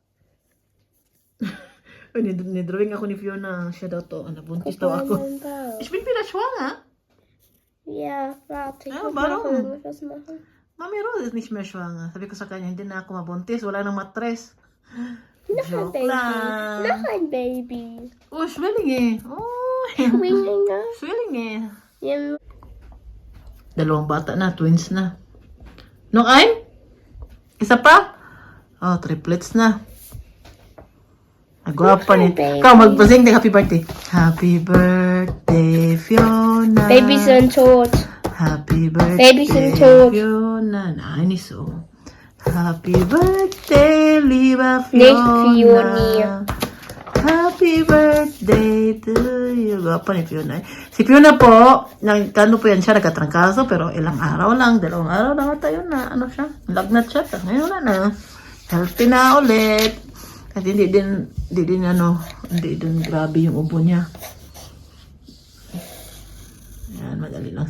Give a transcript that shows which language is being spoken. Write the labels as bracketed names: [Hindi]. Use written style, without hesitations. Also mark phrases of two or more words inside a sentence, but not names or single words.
[Filipino] Nidrawing ako ni Fiona. Siya daw to. Nabuntis [German] Guck [Filipino] daw [German] mal in [Filipino] ako. [German] deinen Bauch. Ich bin wieder schwanger. Ja, warte, ich Ja, muss noch warum? irgendwas machen. Mami Rose ist nicht mehr schwanger. [Filipino] Sabi ko sa kanya, hindi na ako mabuntis. Wala nang matres. [German] Noch ein [Filipino] Joke [German] Baby. [Filipino] lang. [German] Noch ein Baby. Oh, Schwillinge. Oh, Zwillinge. Schwillinge. Ja, [Filipino] Dalawang bata na, twins na. [German] Noch ein? [Filipino] Isa pa? Oh, triplets na. [Cebuano] Nagwapa ni. [German] Baby. [Filipino] Ikaw, magbasing ng [English] happy birthday. Happy birthday, Fiona. [German] Babys sind tot. [English] Happy birthday, [German] Babys sind tot. Fiona. Nein, nicht so. [English] Happy birthday, [German] lieber Nicht Fiona. Fioni. [English] Happy birthday to you. [Cebuano] Gwapa ni Fiona. [Filipino] Si Fiona po, kano po yan siya, nagkatrangkaso, pero ilang araw lang, 2 araw lang tayo na, ano siya, lagnat siya. Ngayon wala na. Healthy na ulit. At hindi din grabe yung ubo niya. Yan, madali lang.